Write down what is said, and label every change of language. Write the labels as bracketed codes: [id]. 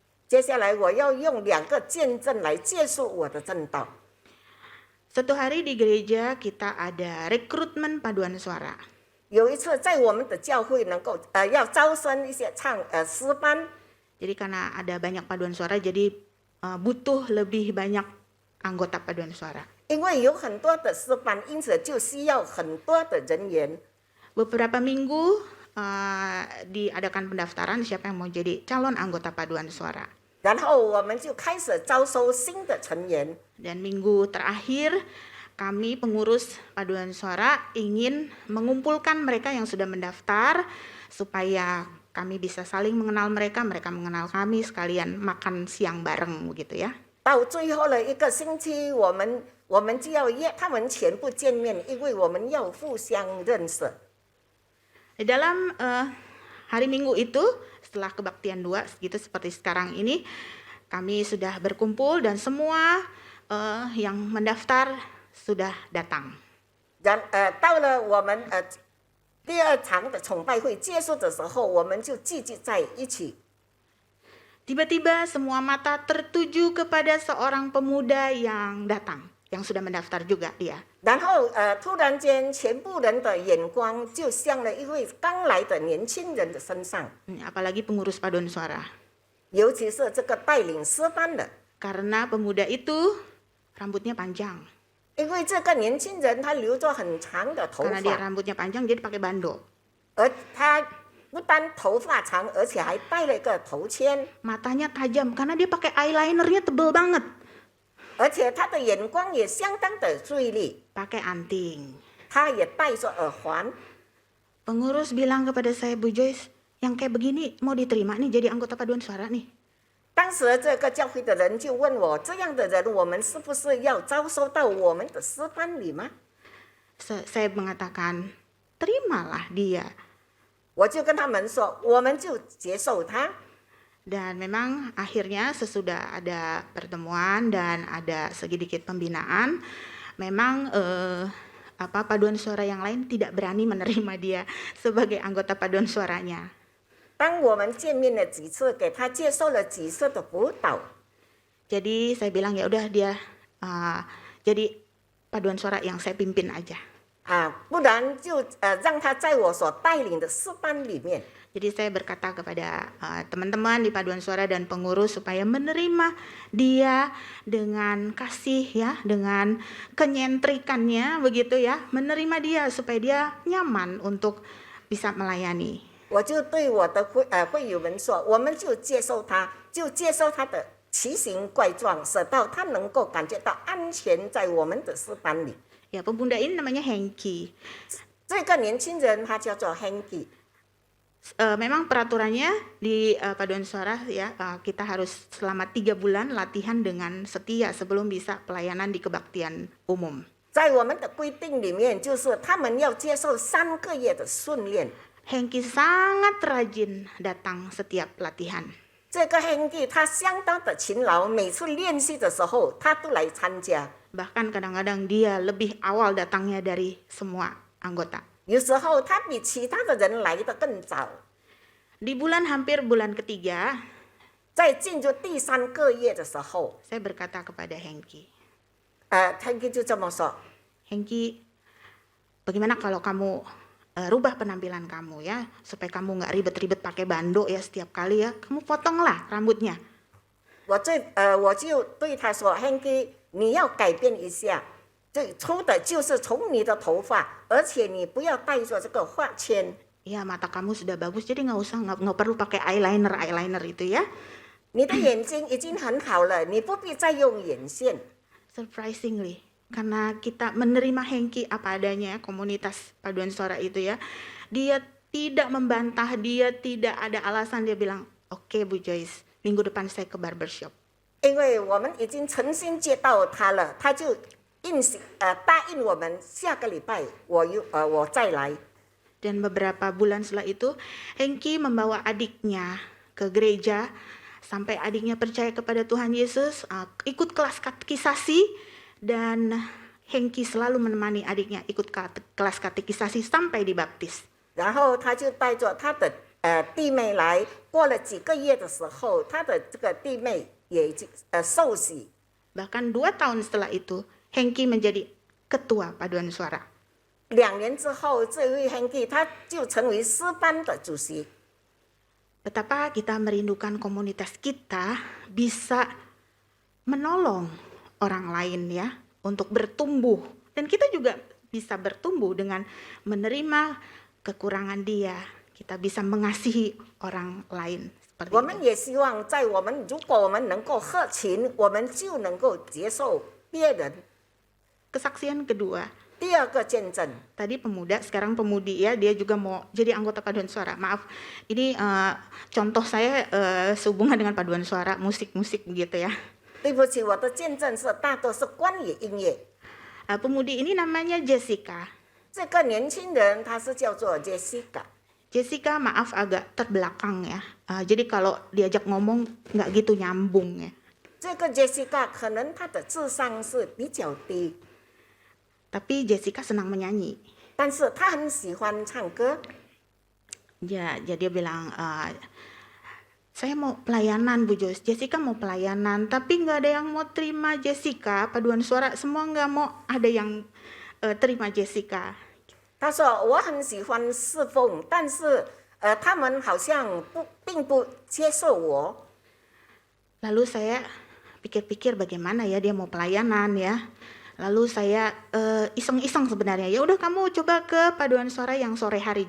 [zh] 接下来我要用2个见证来结束我的正道。 [id] Suatu hari di gereja kita ada rekrutmen paduan suara. [zh] 有一次在我们的教会能够要招生一些诗班， [id] Jadi karena ada banyak paduan suara, jadi butuh lebih banyak anggota paduan suara. [zh] 因为有很多的诗班，因此就需要很多的人员。 [id] Beberapa minggu diadakan pendaftaran siapa yang mau jadi calon anggota paduan suara. [zh] 然后我们就开始招收新的成员。 [id] Dan minggu terakhir kami pengurus paduan suara ingin mengumpulkan mereka yang sudah mendaftar supaya kami bisa saling mengenal mereka, mereka mengenal kami, sekalian makan siang bareng begitu ya. [zh] 到最后的1个星期，我们就要约他们全部见面，因为我们要互相认识。 [id] Di dalam hari Minggu itu setelah kebaktian 2 gitu seperti sekarang ini kami sudah berkumpul dan semua yang mendaftar sudah datang. [zh] 到了我们第2场的崇拜会结束的时候，我们就聚集在一起。 [id] Tiba-tiba semua mata tertuju kepada seorang pemuda yang datang, yang sudah mendaftar juga dia. [zh] 然后突然间，全部人的眼光就向了一位刚来的年轻人的身上， [id] Apalagi pengurus paduan suara. [zh] 尤其是这个带领诗班的， [id] Karena pemuda itu rambutnya panjang. [zh] 因为这个年轻人他留着很长的头 [id] Karena dia [zh] 发， [id] rambutnya panjang jadi pakai bando. [zh] 而他不单头发长，而且还戴了一个头签， [id] Matanya tajam karena dia pakai eyelinernya tebel banget. [zh] 而且他的眼光也相当的锐利， [id] Pakai anting. [zh] 他也戴着耳环。 [id] Pengurus bilang kepada saya, Bu Joyce, yang kayak begini mau diterima nih jadi anggota paduan suara nih. [zh] 当时这个教会的人就问我，这样的人我们是不是要招收到我们的诗班里吗？ [id] Saya mengatakan, terimalah dia. [zh] 我就跟他们说，我们就接受他。 [id] Dan memang akhirnya sesudah ada pertemuan dan ada sedikit pembinaan, memang paduan suara yang lain tidak berani menerima dia sebagai anggota paduan suaranya. [zh] 当我们见面了几次，给他接受了几次的辅导， [id] Jadi saya bilang ya udah dia jadi paduan suara yang saya pimpin aja. [zh] 不然就让他在我所带领的诗班里面。 [id] Jadi saya berkata kepada teman-teman di paduan suara dan pengurus supaya menerima dia dengan kasih ya, dengan kenyentrikannya begitu ya, menerima dia supaya dia nyaman untuk bisa melayani. [zh] 我就对我的会友们说，我们就接受他，就接受他的奇形怪状，使到他能够感觉到安全在我们的诗班里。 [id] Ya, pemuda ini namanya Hengki. [zh] 这个年轻人他叫做 Henki。 [id] Memang peraturannya di paduan suara ya, kita harus selama 3 bulan latihan dengan setia sebelum bisa pelayanan di kebaktian umum. [zh] 在我们的规定里面，就是他们要接受3个月的训练。 [id] Hengki sangat rajin datang setiap latihan. [zh] 这个 Henki 他相当的勤劳，每次练习的时候他都来参加。 [id] Bahkan kadang-kadang dia lebih awal datangnya dari semua anggota. [zh] 有时候他比其他的人来得更早。 [id] Di hampir bulan ketiga, [zh] 在进入第3个月的时候， [id] saya berkata kepada Hengki, [zh] Henki 就这么说。 [id] Hengki, bagaimana kalau kamu rubah penampilan kamu ya, supaya kamu nggak ribet-ribet pakai bando ya setiap kali ya, kamu potonglah rambutnya. [zh] 我就对他说 ，Henki， 你要改变一下，最初的就是从你的头发，而且你不要带着这个发圈。 [id] Ya, mata kamu sudah bagus, jadi nggak perlu pakai eyeliner itu ya. [zh] 你的眼睛已经很好了，你不必再用眼线。 [id] Surprisingly, karena kita menerima Hengki apa adanya, komunitas paduan suara itu ya, dia tidak membantah, dia tidak ada alasan, dia bilang, oke Bu Joyce, minggu depan saya ke barbershop. [zh] 因为我们已经诚心接到他了，他就答应我们下个礼拜我再来。 [id] Dan beberapa bulan setelah itu, Hengki membawa adiknya ke gereja sampai adiknya percaya kepada Tuhan Yesus, ikut kelas katekisasi, dan Hengki selalu menemani adiknya ikut kelas katekisasi sampai dibaptis. [zh] 然后他就带着他的弟妹来，过了几个月的时候，他的这个弟妹也已经受洗。 [id] Bahkan 2 tahun setelah itu, Hengki menjadi ketua paduan suara. [zh] 2年之后，这位 Henki 他就成为诗班的主席。 [id] Betapa kita merindukan komunitas kita bisa menolong orang lain ya untuk bertumbuh, dan kita juga bisa bertumbuh dengan menerima kekurangan dia. Kita bisa mengasihi orang lain seperti [zh] 我们 [id] itu. [zh] 也希望在如果我们能够合群，我们就能够接受别人。 [id] Kesaksian kedua, [zh] 第二个见证， [id] tadi pemuda, sekarang pemudi ya, dia juga mau jadi anggota paduan suara. Maaf, ini contoh saya sehubungan dengan paduan suara, musik-musik begitu ya. [zh] 对不起，我的见证是大多是关于音乐。 [id] Pemudi ini namanya Jessica. [zh] 这个年轻人他是叫做 Jessica。 [id] Jessica maaf agak terbelakang ya. Jadi kalau diajak ngomong nggak gitu nyambung ya. [zh] 这个 Jessica 可能他的智商是比较低， [id] Tapi Jessica senang menyanyi. [zh] 但是他很喜欢唱歌。 [id] Ya, jadi dia bilang, saya mau pelayanan Bu Joyce. Jessica mau pelayanan, tapi nggak ada yang mau terima Jessica. Paduan suara semua nggak mau ada yang terima Jessica. [zh] 他说我很喜欢侍奉，但是他们好像并不接受我。 [id] Lalu saya pikir-pikir bagaimana ya dia mau pelayanan ya. Lalu saya iseng-iseng sebenarnya, ya udah kamu coba ke paduan suara yang sore hari.